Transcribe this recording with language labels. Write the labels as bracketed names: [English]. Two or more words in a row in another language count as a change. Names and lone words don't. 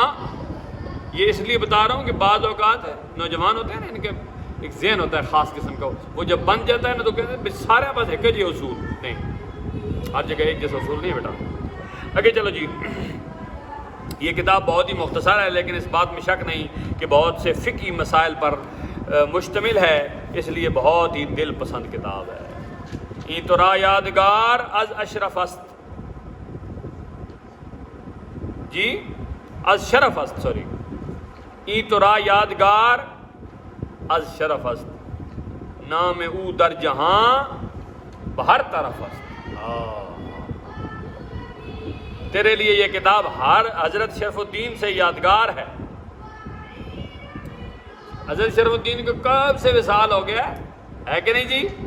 [Urdu] یہ اس لیے بتا رہا ہوں کہ بعض اوقات نوجوان ہوتے ہیں نا، ان کے ایک ذہن ہوتا ہے خاص قسم کا، وہ جب بن جاتا ہے نا تو کہتے ہیں سارے پاس ایک جی اصول نہیں، ہر جگہ ایک جیسا اصول نہیں بیٹا۔ آگے چلو جی، یہ کتاب بہت ہی مختصر ہے، لیکن اس بات میں شک نہیں کہ بہت سے فقہی مسائل پر مشتمل ہے، اس لیے بہت ہی دل پسند کتاب ہے۔ [Persian] ای تو را یادگار از اشرف است، جی از شرف است، سوری، ای تو را یادگار از شرف است، نام او در جہاں بہر طرف است۔ [Urdu] تیرے لیے یہ کتاب ہر حضرت شرف الدین سے یادگار ہے۔ حضرت شرف الدین کو کب سے وصال ہو گیا ہے کہ نہیں جی؟